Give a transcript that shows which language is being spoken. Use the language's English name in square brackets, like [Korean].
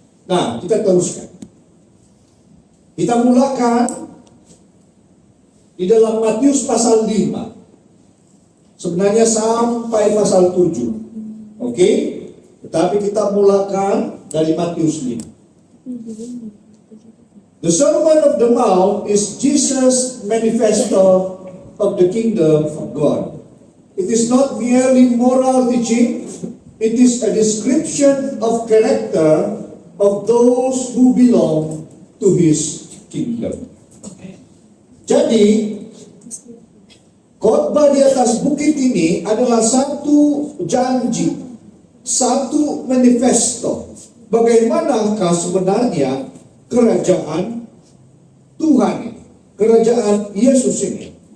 [Malay] Nah, kita teruskan. Kita mulakan di dalam Matius pasal 5. Sebenarnya sampai pasal 7. Oke? Tetapi kita mulakan dari Matius 5. [English] The Sermon of the Mount is Jesus' manifesto of the kingdom of God. It is not merely moral teaching, it is a description of character of those who belong to His kingdom. [Malay] Jadi, khotbah di atas bukit ini adalah satu janji, satu manifesto. Bagaimanakah sebenarnya kerajaan Tuhan ini, kerajaan Yesus ini?